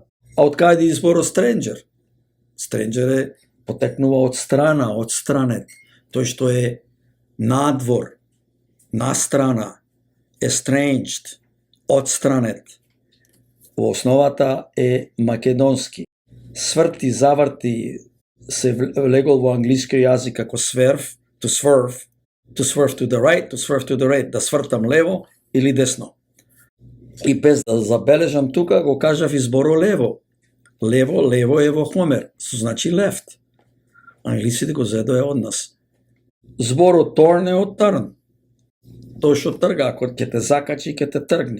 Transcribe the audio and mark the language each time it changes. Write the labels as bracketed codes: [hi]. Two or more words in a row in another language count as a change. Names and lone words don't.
[mk] А од каде е изборот stranger? Stranger е потекнува од страна, од странет. Тој што е надвор, настрана, estranged, одстранет. Во основата е македонски. Сврти, заврти се влегол во англискиот јазик како [en] swerve, to swerve to the right, to swerve to the right, [mk] да свртам лево или десно. И без да забележам тука го кажав изборо лево. Лево е во Хомер, со значи left. Англисите го зедоа од нас. Зборот torn е од turn. Тој што трга, ако ќе те закачи, ќе те тргни.